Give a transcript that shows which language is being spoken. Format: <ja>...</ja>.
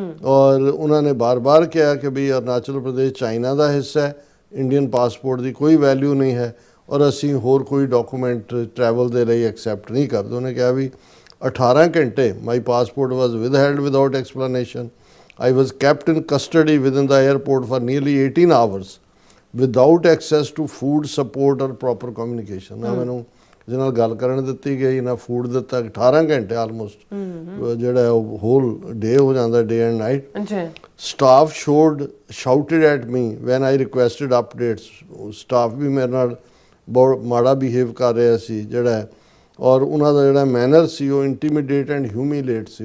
<pa>ਔਰ ਉਹਨਾਂ ਨੇ ਬਾਰ-ਬਾਰ ਕਿਹਾ ਕਿ ਵੀ ਅਰੁਣਾਚਲ ਪ੍ਰਦੇਸ਼ ਚਾਈਨਾ ਦਾ ਹਿੱਸਾ ਹੈ, ਇੰਡੀਅਨ ਪਾਸਪੋਰਟ ਦੀ ਕੋਈ ਵੈਲਿਊ ਨਹੀਂ ਹੈ ਔਰ ਅਸੀਂ ਹੋਰ ਕੋਈ ਡਾਕੂਮੈਂਟ ਟਰੈਵਲ ਦੇ ਲਈ ਐਕਸੈਪਟ ਨਹੀਂ ਕਰਦੇ। ਉਹਨੇ ਕਿਹਾ ਵੀ 18 ਘੰਟੇ</pa> <en>My passport was withheld without explanation. I was kept in custody within the airport for nearly 18 hours without access to food support or proper communication.</en> <pa>ਨਾ ਮੈਨੂੰ ਜਿਹਦੇ ਨਾਲ ਗੱਲ ਕਰਨ ਦਿੱਤੀ ਗਈ, ਨਾ ਫੂਡ ਦਿੱਤਾ। 18 ਘੰਟੇ ਆਲਮੋਸਟ ਜਿਹੜਾ ਉਹ ਹੋਲ ਡੇ ਹੋ ਜਾਂਦਾ, day and night.</pa> <en>Staff shouted at me when I requested updates.</en> <pa>Staff ਵੀ ਮੇਰੇ ਨਾਲ ਬਹੁਤ ਮਾੜਾ ਬਿਹੇਵ ਕਰ ਰਿਹਾ ਸੀ ਜਿਹੜਾ, ਔਰ ਉਹਨਾਂ ਦਾ ਜਿਹੜਾ ਮੈਨਰ ਸੀ ਉਹ ਇੰਟੀਮੀਡੇਟ ਐਂਡ ਹਿਊਮੀਲੇਟ ਸੀ।</pa>